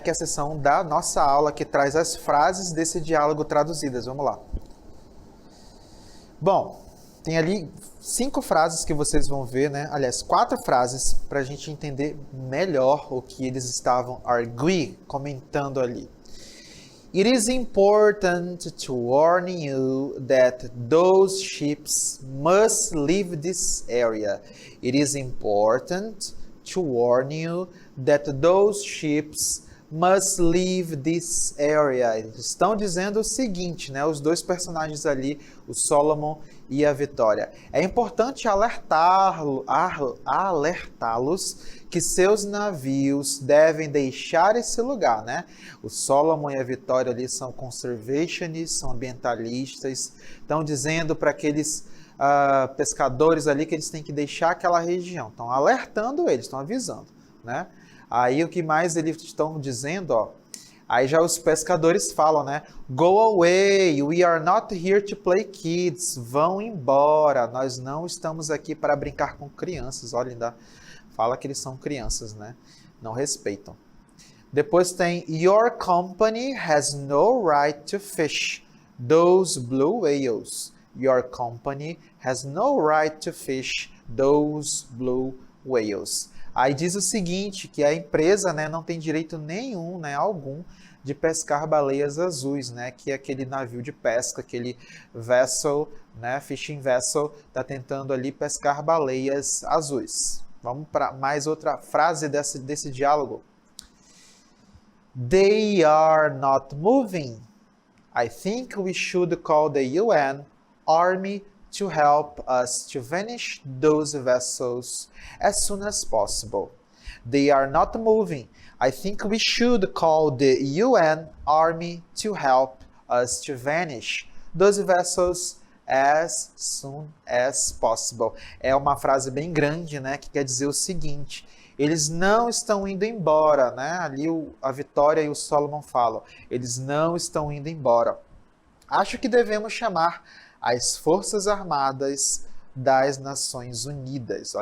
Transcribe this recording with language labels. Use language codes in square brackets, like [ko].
[pt] Que é a seção da nossa aula que traz as frases desse diálogo traduzidas. Vamos lá. Bom, tem ali 5 frases que vocês vão ver, né? Aliás, 4 frases para a gente entender melhor o que eles estavam comentando ali. [en] It is important to warn you that those ships must leave this area. It is important to warn you that those ships must leave this area. [pt] Eles estão dizendo o seguinte, né? Os dois personagens ali, o Solomon e a Vitória. É importante alertá-los que seus navios devem deixar esse lugar, né? O Solomon e a Vitória ali são conservationists, são ambientalistas, estão dizendo para aqueles pescadores ali que eles têm que deixar aquela região. Estão alertando eles, estão avisando, né? Aí o que mais eles estão dizendo, ó, aí já os pescadores falam, né? [en] Go away, we are not here to play kids. [pt] Vão embora, nós não estamos aqui para brincar com crianças. Olha, ainda fala que eles são crianças, né? Não respeitam. Depois tem, [en] your company has no right to fish those blue whales. Your company has no right to fish those blue whales. [pt] Aí diz o seguinte, que a empresa, né, não tem direito nenhum, né, algum, de pescar baleias azuis, né, que é aquele navio de pesca, aquele vessel, né, fishing vessel, está tentando ali pescar baleias azuis. Vamos para mais outra frase desse diálogo. [en] They are not moving. I think we should call the UN Army to help us to vanish those vessels as soon as possible. They are not moving. I think we should call the UN Army to help us to vanish those vessels as soon as possible. [pt] É uma frase bem grande, né, que quer dizer o seguinte: eles não estão indo embora, né? Ali a Vitória e o Solomon falam, eles não estão indo embora. Acho que devemos chamar as Forças Armadas das Nações Unidas.